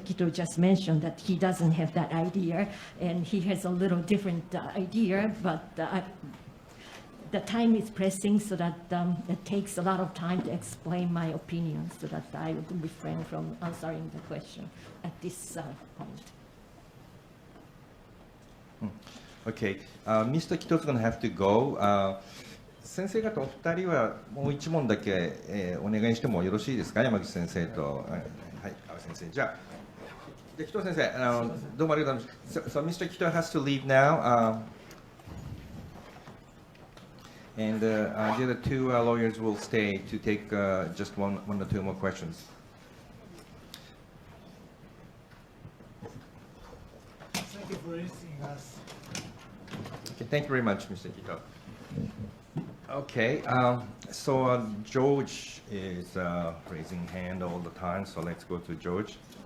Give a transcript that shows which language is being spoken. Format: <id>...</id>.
<en>Kito just mentioned that he doesn't have that idea, and he has a little different idea, but the time is pressing, so that it takes a lot of time to explain my opinion, so that I would refrain from answering the question at this point. Okay, Mr. Kito is going to have to go.</en> <ja>先生方お二人はもう一問だけ、お願いしてもよろしいですか、山口先生と、はい、阿部先生。じゃあ、紀藤先生、どうもありがとうございます。</ja> <en>So Mr. Kito has to leave now. And the other two lawyers will stay to take just one or two more questions. Thank you for listening us. Okay, thank you very much, Mr. Kito. Okay, so George is raising hand all the time, so let's go to George.</en>